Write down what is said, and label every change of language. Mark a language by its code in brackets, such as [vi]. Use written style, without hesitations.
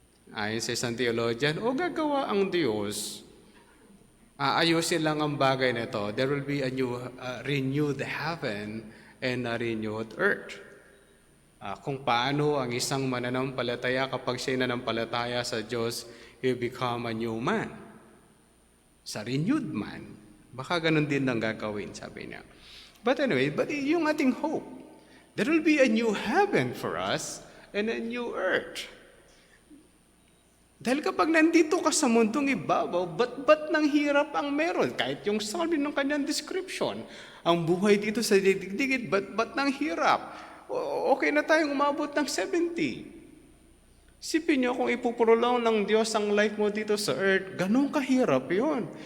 [tl] Ayon sa isang theologian, o gagawa ang Diyos, aayusin lang ang bagay na ito. [en] There will be a new renewed heaven and a renewed earth. [tl] kung paano ang isang mananampalataya kapag siya nanampalataya sa Diyos, [en] he become a new man. [tl] Sa renewed man. Baka ganun din ang gagawin, sabi niya. [en] But anyway, [tl] yung ating hope, [en] there will be a new heaven for us and a new earth. [tl] Dahil kapag nandito ka sa mundong ibabaw, ba't ng hirap ang meron? Kahit yung sabi ng kanyang description, ang buhay dito sa digit, ba't ng hirap? Okay na tayong umabot ng 70. Sipin niyo kung ipuprolong ng Diyos ang life mo dito sa earth, ganun kahirap yun.